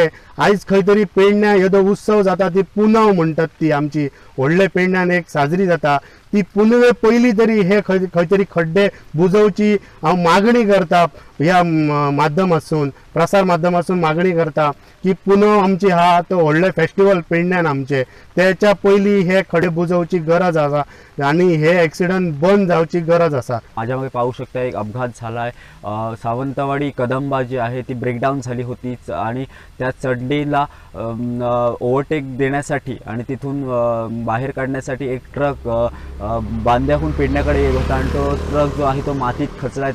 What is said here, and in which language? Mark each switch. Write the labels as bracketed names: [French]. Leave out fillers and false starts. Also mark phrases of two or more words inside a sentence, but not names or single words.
[Konkani] आयज खंय तरी पेडण्यां येदो उत्सव जाता ती पुनव म्हणटात, ती आमची व्हडले पेडण्यान एक साजरी जाता ती पुनवे पयलीं तरी हे खंय तरी खड्डे बुजोवची हांव मागणी करता, ह्या माध्यमातसून प्रसार माध्यमातसून मागणी करता की पुनव आमची हा तो व्हडले फेस्टिवल पेडण्यान आमचे, त्याच्या पयलीं हे खड्डे बुजोवची गरज आसा आणि हे एक्सिडंट बंद जावची गरज आसा। [Marathi] माझ्या मागे पाहू शकता एक अपघात झाला आहे। सावंतवाडी कदंबा जी आहे ती ब्रेकडाऊन झाली होती आणि त्या चढणीला ओव्हरटेक देण्यासाठी आणि तिथून बाहेर काढण्यासाठी एक ट्रक बांद्याहून पेडण्याकडे येत होता आणि तो ट्रक जो आहे तो मातीत खचला आहे।